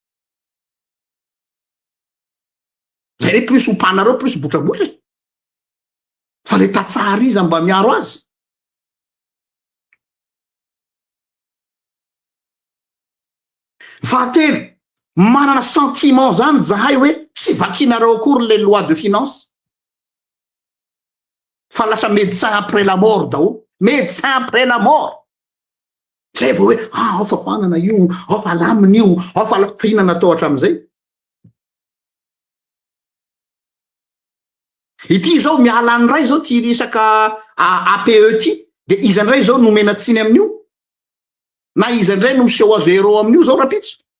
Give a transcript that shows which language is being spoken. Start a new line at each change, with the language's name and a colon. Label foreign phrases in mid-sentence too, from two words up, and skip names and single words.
Malagasy: Zay re plus ompanareo plus botrabotra. Fa le tatsa ariza mba miaro azy. Fahatelo, manana sentiment zany zahay hoe tsy vakinareo akory
French: les lois de finance.
Malagasy: Fa lasa
French: médecin après la mort daholo. Médecin après la mort.
Malagasy: zay vao hoe ao fa hoanana io, ao fa lamina io, ao fa fihinana atao hatramin'izay. Ity zao miala anyray zao ty resaka APE ty, de izandray zao nomena tsiny amin'io, na izandray no miseho azo ero amin'io zao rapitso.